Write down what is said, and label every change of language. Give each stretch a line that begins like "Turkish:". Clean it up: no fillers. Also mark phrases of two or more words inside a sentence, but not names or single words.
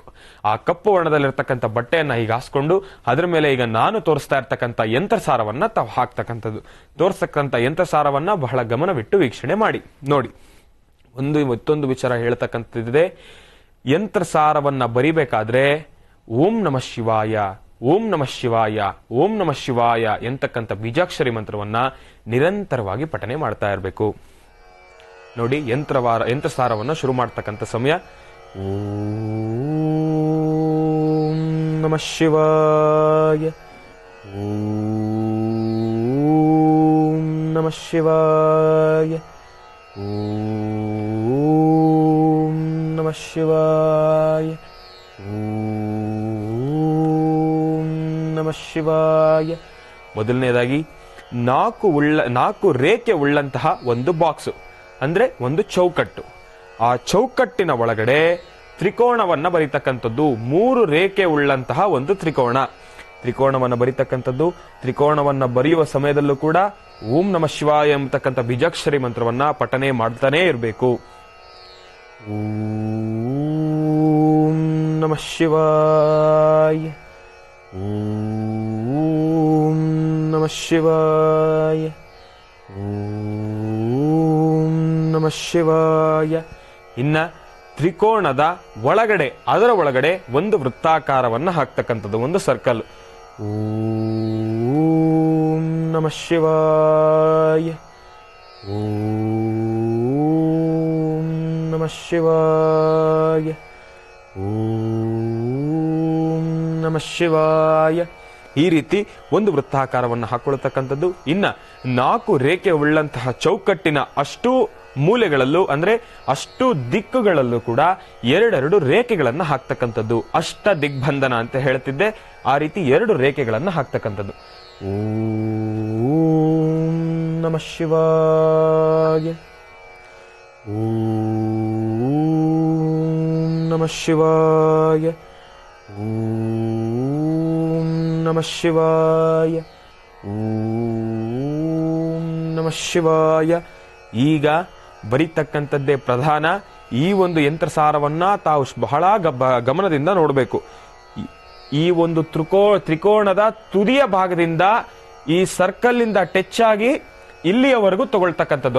Kannada: ಆ ಕಪ್ಪು ವರ್ಣದಲ್ಲಿರ್ತಕ್ಕಂಥ ಬಟ್ಟೆಯನ್ನ ಈಗ ಹಾಸ್ಕೊಂಡು ಅದರ ಮೇಲೆ ಈಗ ನಾನು ತೋರಿಸ್ತಾ ಇರ್ತಕ್ಕಂಥ ಯಂತ್ರಸಾರವನ್ನ ತಾವು ಹಾಕ್ತಕ್ಕಂಥದ್ದು. ತೋರಿಸ್ತಕ್ಕಂಥ ಯಂತ್ರಸಾರವನ್ನ ಬಹಳ ಗಮನವಿಟ್ಟು ವೀಕ್ಷಣೆ ಮಾಡಿ ನೋಡಿ. ಮತ್ತೊಂದು ವಿಚಾರ ಹೇಳ್ತಕ್ಕಂಥದ್ದಿದೆ. ಯಂತ್ರಸಾರವನ್ನ ಬರಿಬೇಕಾದ್ರೆ
Sanskrit: ಓಂ ನಮಃ ಶಿವಾಯ, ಓಂ ನಮಃ ಶಿವಾಯ, ಓಂ ನಮಃ ಶಿವಾಯ
Kannada: ಎಂತಕ್ಕಂಥ ಬೀಜಾಕ್ಷರಿ ಮಂತ್ರವನ್ನ ನಿರಂತರವಾಗಿ ಪಠನೆ ಮಾಡ್ತಾ ಇರಬೇಕು. ನೋಡಿ, ಯಂತ್ರಸಾರವನ್ನ ಶುರು ಮಾಡ್ತಕ್ಕಂಥ ಸಮಯ
Sanskrit: ಓಂ ನಮಃ ಶಿವಾಯ, ಓಂ ನಮಃ ಶಿವಾಯ, ಓಂ ನಮಃ ಶಿವಾಯ, ನಮಃ ಶಿವಾಯ.
Kannada: ಮೊದಲನೇದಾಗಿ ನಾಲ್ಕು ರೇಖೆ ಉಳ್ಳಂತಹ ಒಂದು ಬಾಕ್ಸ್ ಅಂದ್ರೆ ಒಂದು ಚೌಕಟ್ಟು. ಆ ಚೌಕಟ್ಟಿನ ಒಳಗಡೆ ತ್ರಿಕೋಣವನ್ನ ಬರೀತಕ್ಕಂಥದ್ದು. 3 ರೇಖೆ ಉಳ್ಳಂತಹ ಒಂದು ತ್ರಿಕೋಣವನ್ನ ಬರೀತಕ್ಕಂಥದ್ದು. ತ್ರಿಕೋಣವನ್ನ ಬರೆಯುವ ಸಮಯದಲ್ಲೂ ಕೂಡ
Sanskrit: ಓಂ ನಮಃ ಶಿವಾಯ
Kannada: ಎಂಬತಕ್ಕಂಥ ಬೀಜಾಕ್ಷರಿ ಮಂತ್ರವನ್ನ ಪಠನೆ ಮಾಡ್ತಾನೆ ಇರಬೇಕು.
Sanskrit: ಓಂ ನಮಃ ಶಿವಾಯ, ಓಂ ನಮಃ ಶಿವಾಯ, ಓಂ ನಮಃ ಶಿವಾಯ.
Kannada: ಇನ್ನ ತ್ರಿಕೋಣದ ಒಳಗಡೆ ಅದರ ಒಳಗಡೆ ಒಂದು ವೃತ್ತಾಕಾರವನ್ನು ಹಾಕ್ತಕ್ಕಂಥದ್ದು, ಒಂದು ಸರ್ಕಲ್.
Sanskrit: ಓಂ ನಮಃ ಶಿವಾಯ, ಓಂ ನಮಃ ಶಿವಾಯ, ಓಂ ನಮಃ ಶಿವಾಯ.
Kannada: ಈ ರೀತಿ ಒಂದು ವೃತ್ತಾಕಾರವನ್ನು ಹಾಕೊಳ್ತಕ್ಕಂಥದ್ದು. ಇನ್ನ 4 ರೇಖೆ ಉಳ್ಳಂತಹ ಚೌಕಟ್ಟಿನ ಅಷ್ಟು ಮೂಲೆಗಳಲ್ಲೂ ಅಂದ್ರೆ ಅಷ್ಟು ದಿಕ್ಕುಗಳಲ್ಲೂ ಕೂಡ 2 ರೇಖೆಗಳನ್ನು ಹಾಕ್ತಕ್ಕಂಥದ್ದು. ಅಷ್ಟ ದಿಗ್ಬಂಧನ ಅಂತ ಹೇಳ್ತಿದ್ದೆ, ಆ ರೀತಿ 2 ರೇಖೆಗಳನ್ನು ಹಾಕ್ತಕ್ಕಂಥದ್ದು.
Sanskrit: ಓಂ ನಮಃ ಶಿವಾಯ, ಓಂ ನಮಃ ಶಿವಾಯ, ಓಂ ನಮಃ ಶಿವಾಯ, ಓಂ ನಮಃ ಶಿವಾಯ.
Kannada: ಈಗ ಬರೀತಕ್ಕಂಥದ್ದೇ ಪ್ರಧಾನ. ಈ ಒಂದು ಯಂತ್ರಸಾರವನ್ನ ತಾವು ಬಹಳ ಗಮನದಿಂದ ನೋಡಬೇಕು. ಈ ಒಂದು ತ್ರಿಕೋಣದ ತುದಿಯ ಭಾಗದಿಂದ ಈ ಸರ್ಕಲ್ ಇಂದ ಟಚ್ ಆಗಿ ಇಲ್ಲಿಯವರೆಗೂ ತಗೊಳ್ತಕ್ಕಂಥದ್ದು.